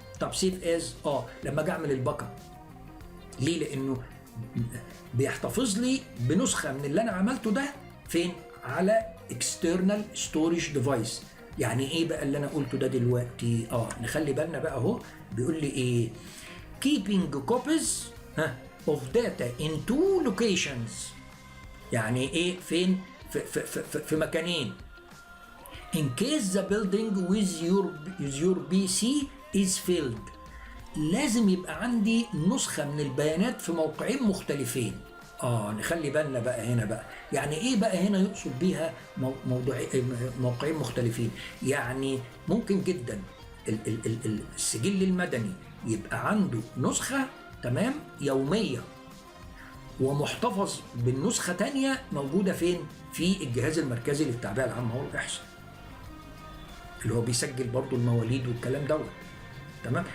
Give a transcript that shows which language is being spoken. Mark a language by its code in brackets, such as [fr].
[ar] طب سيف از لما اجي اعمل الباك اب. ليه؟ لانه بيحتفظ لي بنسخه من اللي انا عملته ده فين؟ على [en] external storage device. [ar] يعني ايه بقى اللي انا قلته ده دلوقتي؟ نخلي بالنا بقى اهو بيقول لي ايه؟ [en] keeping copies of data in two locations. [ar] يعني ايه؟ فين؟ في مكانين. [en] in case the building with your PC is filled. [ar] لازم يبقى عندي نسخة من البيانات في موقعين مختلفين. نخلي بالنا بقى هنا بقى. يعني ايه بقى هنا يقصد بيها موقعين مختلفين؟ يعني ممكن جدا السجل المدني يبقى عنده نسخة تمام يومية ومحتفظ بالنسخة تانية موجودة فين؟ في الجهاز المركزي للتعبئة العامة والإحصاء اللي هو بيسجل برضو المواليد والكلام دوت. تمام.